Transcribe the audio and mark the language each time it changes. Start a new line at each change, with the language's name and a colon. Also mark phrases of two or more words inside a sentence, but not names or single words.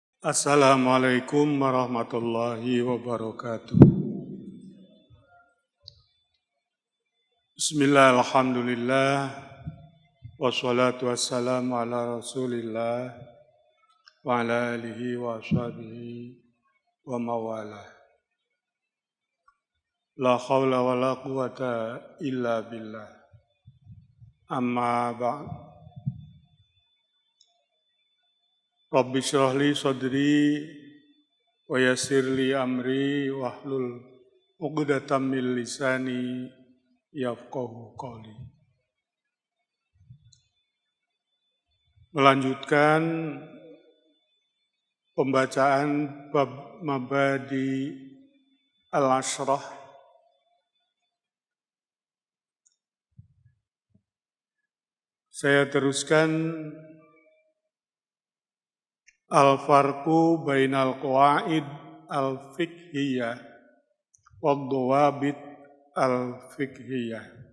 Arabic: السلام عليكم ورحمة الله وبركاته. بسم الله، الحمد لله، والصلاة والسلام على رسول الله، وعلى آله وصحبه ومن والاه. لا حول ولا قوة إلا بالله. أما بعد. رب اشرح لي صدري ويسر لي أمري واحلل عقدة من لساني يفقهوا قولي.
Indonesian: Melanjutkan pembacaan bab
Arabic: مبادئ العشرة.
Indonesian: Saya teruskan
Arabic: الفرق بين القواعد الفقهية والضوابط الفقهية.